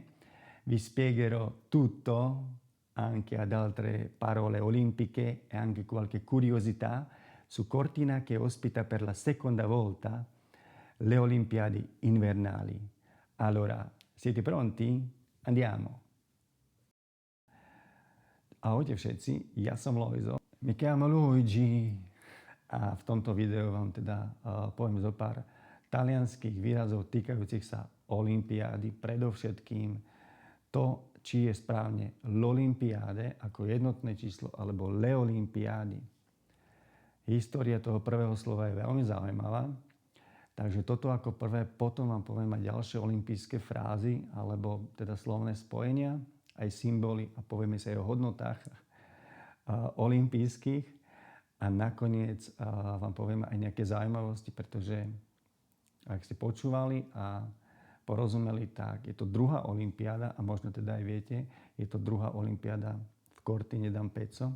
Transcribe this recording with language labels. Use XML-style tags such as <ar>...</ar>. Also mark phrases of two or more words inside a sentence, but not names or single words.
<it>Vi spiegherò tutto, anche ad altre parole olimpiche e anche qualche curiosità su Cortina che ospita per la seconda volta le Olimpiadi invernali. Allora, siete pronti? Andiamo!</it> <sk>Ahojte všetci, ja som Lojzo.</sk> <it>Mi chiamo Luigi</it> <sk>a v tomto videu vám teda poviem zo pár talianských výrazov týkajúcich sa olympiády, predovšetkým to, či je správne l'Olimpiade ako jednotné číslo alebo</sk> <it>le Olimpiády.</it> <sk>História toho prvého slova je veľmi zaujímavá, takže toto ako prvé, potom vám poviem aj ďalšie olympijské frázy alebo teda slovné spojenia, aj symboly a povieme sa aj o hodnotách olympijských a nakoniec vám poviem aj nejaké zaujímavosti, pretože ak ste počúvali a porozumeli, tak je to druhá olympiáda a možno teda aj viete, je to druhá olympiáda v Cortine d'Ampezzo.</sk>